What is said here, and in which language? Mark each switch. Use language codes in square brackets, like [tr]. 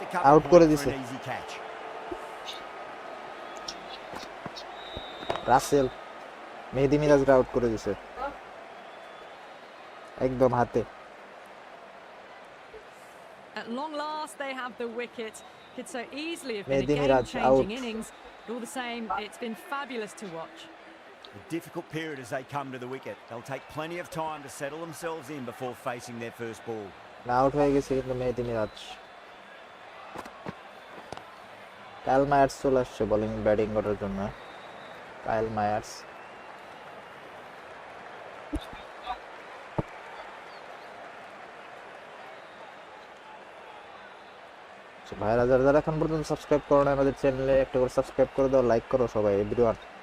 [bn] Out করে দিছে রাসেল, মেহেদি মিরাজরা out করে দিছে একদম হাতে। [en] At long last, they have the wicket. Could so easily have been a [bn] Mehdi Miraj [en] game-changing [bn] out. [en] innings. But all the same, it's been fabulous to watch. A difficult period as they come to the wicket. They'll take plenty of time to settle themselves in before facing their first ball. [bn] Out হয়ে গেছে কিন্তু মেহেদি Miraj. Kyle Mayers চলে আসছে bowling batting করার জন্য। Kyle Mayers ভাইরা, যারা এখন পর্যন্ত সাবস্ক্রাইব করো না আমাদের চ্যানেলে, একটা করে সাবস্ক্রাইব করে দাও, লাইক করো সবাই এভরিওয়ান।